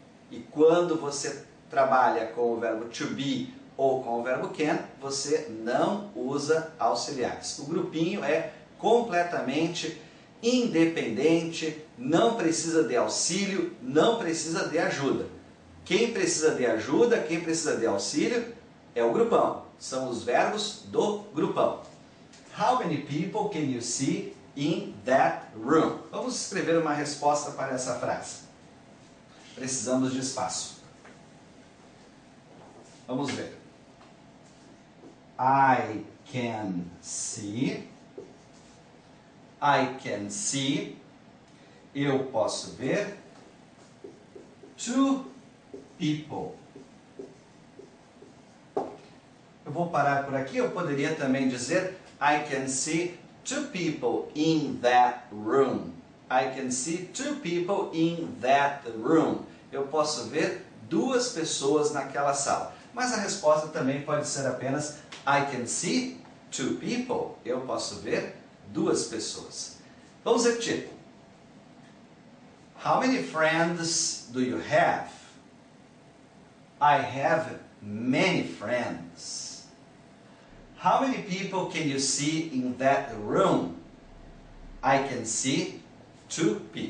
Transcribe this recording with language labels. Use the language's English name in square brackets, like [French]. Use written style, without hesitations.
[Portuguese] E quando você trabalha com o verbo to be ou com o verbo can, você não usa auxiliares. O grupinho é completamente independente, não precisa de auxílio, não precisa de ajuda. Quem precisa de ajuda, quem precisa de auxílio é o grupão. São os verbos do grupão. [English] How many people can you see in that room? [Portuguese] Vamos escrever uma resposta para essa frase. Precisamos de espaço. Vamos ver. [English] I can see. I can see. [Portuguese] Eu posso ver. [English] Two people. [Portuguese] Eu vou parar por aqui. Eu poderia também dizer [English] I can see two people in that room. I can see two people in that room. [Portuguese] Eu posso ver duas pessoas naquela sala. Mas a resposta também pode ser apenas [English] I can see two people. [Portuguese] Eu posso ver duas pessoas. Vamos repetir. [English] How many friends do you have? I have many friends. How many people can you see in that room? I can see two people.